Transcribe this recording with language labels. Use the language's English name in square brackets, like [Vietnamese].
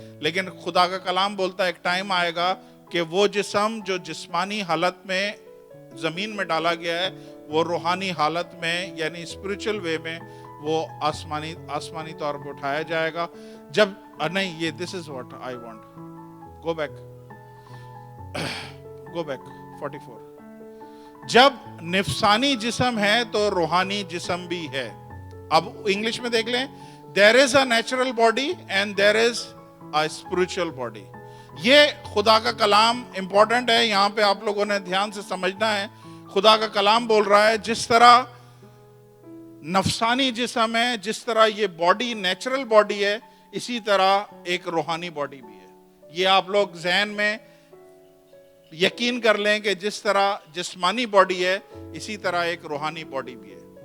[Urdu] لیکن خدا کا کلام بولتا ہے ایک ٹائم آئے گا کہ وہ جسم جو جسمانی حالت میں زمین میں ڈالا گیا ہے وہ روحانی حالت میں یعنی اسپرچل وے میں وہ آسمانی طور پر اٹھایا جائے گا. جب نہیں یہ دس is what I want go back 44. جب نفسانی جسم ہے تو روحانی جسم بھی ہے. اب انگلش میں دیکھ لیں, [English] there is a natural body and there is a spiritual body. [Urdu] یہ خدا کا کلام امپورٹنٹ ہے, یہاں پہ آپ لوگوں نے دھیان سے سمجھنا ہے. خدا کا کلام بول رہا ہے جس طرح نفسانی جسم ہے, جس طرح یہ باڈی نیچرل باڈی ہے, اسی طرح ایک روحانی باڈی بھی ہے. یہ آپ لوگ ذہن میں یقین کر لیں کہ جس طرح جسمانی باڈی ہے اسی طرح ایک روحانی باڈی بھی ہے.